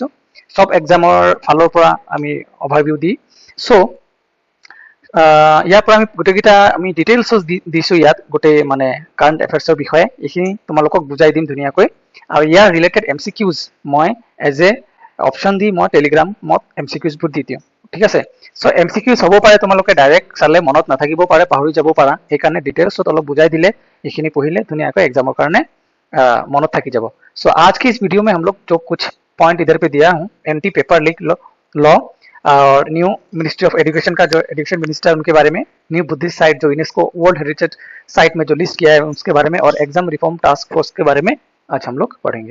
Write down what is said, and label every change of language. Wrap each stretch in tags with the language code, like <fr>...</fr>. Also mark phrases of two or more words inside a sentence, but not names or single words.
<as>সব এক্সামৰ ফালৰ পৰা আমি অভাৰভিউ দি সো ইয়াৰ পৰা আমি গোটেইকেইটা আমি ডিটেইলছ দিছো ইয়াত গোটেই</as> <en>current affairs</en> <as>বিষয়ে এইখিনি তোমালোকক বুজাই দিম ধুনীয়াকৈ আৰু ইয়াৰ ৰিলেটেড এমচিকিউজ মই</as> <en>as a option</en> <as>দি মই টেলিগ্ৰামত এমচিকিউজ বোৰ দি দিম। ঠিক আছে, সো এমচিকিউজ হ'ব পাৰে তোমালোকে ডাইৰেক্ট চালে মনত নাথাকিব পাৰে পাহৰি যাব পাৰা সেইকাৰণে ডিটেইলছত অলপ বুজাই দিলে এইখিনি পঢ়িলে ধুনীয়াকৈ एग्जामৰ কাৰণে মনত থাকি যাব।</as> <hi>सो आज की इस वीडियो में हम लोग जो कुछ पॉइंट इधर पे दिया हूँ</hi> <en>anti paper leak law</en> <hi>और</hi> <en>new ministry of education</en> <hi>का जो</hi> <en>education minister</en> <hi>उनके बारे में,</hi> <en>new Buddhist site</en> <hi>जो</hi> <en>UNESCO world heritage site</en> <hi>में जो लिस्ट किया है उसके बारे में और</hi> <en>exam reform task force</en> <hi>के बारे में आज हम लोग पढ़ेंगे।</hi>